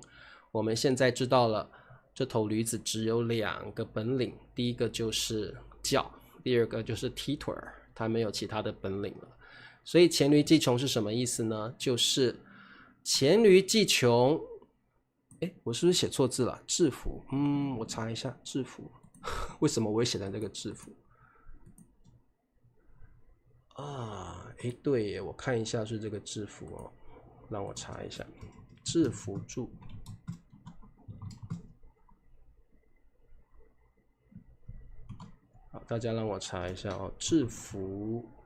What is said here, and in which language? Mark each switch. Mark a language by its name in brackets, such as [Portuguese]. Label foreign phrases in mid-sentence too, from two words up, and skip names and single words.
[Chinese] 我們現在知道了這頭驢子只有2個本領，第一個就是叫，第二個就是踢腿兒，它沒有其他的本領了。所以黔驢技窮是什麼意思呢？就是黔驢技窮，我是不是寫錯字了？制服，我查一下制服，為什麼我會寫在這個制服？對耶，我看一下是這個制服哦，讓我查一下，制服住。好，大家讓我查一下哦，制服。